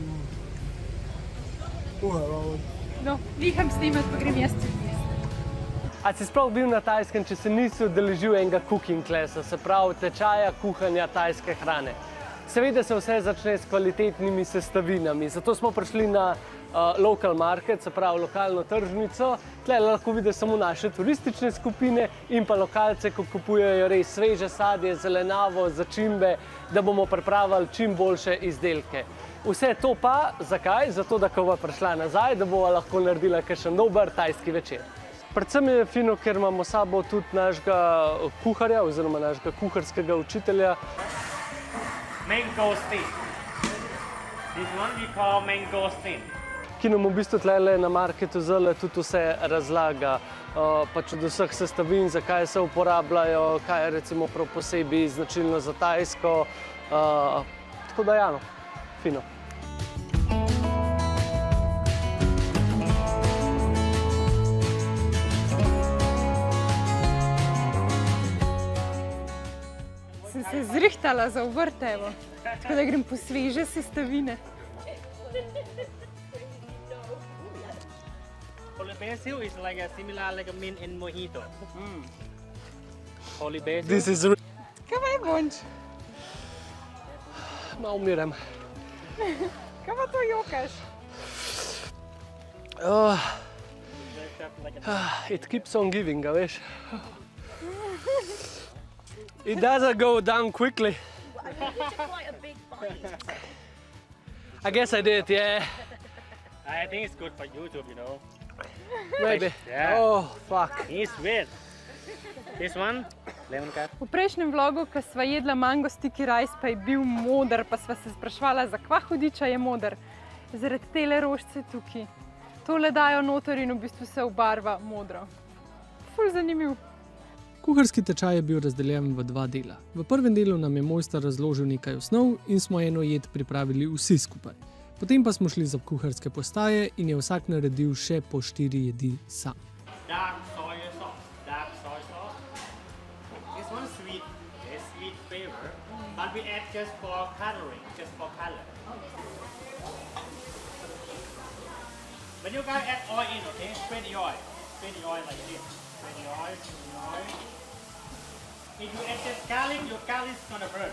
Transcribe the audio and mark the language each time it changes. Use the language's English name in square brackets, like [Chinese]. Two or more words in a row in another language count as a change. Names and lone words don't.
[Slovenian] No, neham snimat, pa grem jaz tudi jesti. A si sploh bil na Tajskem, če se nisi udeležil enega [English] cooking classa, [Slovenian] se pravi tečaja kuhanja tajske hrane? Seveda se vse začne s kvalitetnimi sestavinami, zato smo prišli na [English] local market, [Slovenian] se pravi lokalno tržnico. Tle lahko vidiš samo naše turistične skupine in pa lokalce, ko kupujejo res sveže sadje, zelenjavo, začimbe, da bomo pripravili čim boljše izdelke. Vse to pa, zakaj? Zato, da ko bova prišla nazaj, da bova lahko naredila kakšen dober tajski večer. Predvsem je fino, ker imamo s sabo tudi našega kuharja oziroma našega kuharskega učitelja. [English] Mango steak. This one we call mango steak. [Slovenian] Ki nam v bistvu tle na marketu zelo tudi vse razlaga, pač od vseh sestavin, zakaj se uporabljajo, kaj je recimo prav posebej značilno za Tajsko. Tako da ja, no, fino. Sem se zrihtala za vrt, evo. Tako da grem po sveže sestavine. [English] Holy basil is like a similar like a mint in mojito. Holy basil. This is [Slovenian] Kaj pa je Bonč? malo umiram. Kaj pa to jokaš? [English] It keeps on giving, [Slovenian] a veš. [English] It doesn't go down quickly. I think it's quite a big bite. I guess I did, yeah. I think it's good for YouTube, you know. Maybe. Yeah. Oh, fuck. It's sweet. This one, lemon curd. [Slovenian] V prejšnjem vlogu, ko sva jedla [English] mango sticky rice, [Slovenian] pa je bil moder, pa sva se sprašvala, za kva hudiča je moder. Zaradi tele rožice tukaj. Tole dajo noter in v bistvu se obarva modro. Ful zanimiv. Kuharski tečaj je bil razdeljen v 2 dela. V prvem delu nam je mojster razložil nekaj osnov in smo eno jed pripravili vsi skupaj. Potem pa smo šli za kuharske postaje in je vsak naredil še po 4 jedi sam. [English] Dark soy sauce. Dark soy sauce. This one sweet. It's sweet flavor, but we add just for coloring, just for color. When you guys add oil in, okay, spread the oil. Spread the oil like this. Spread the oil, spread the oil. If you add just garlic, your garlic is gonna burn.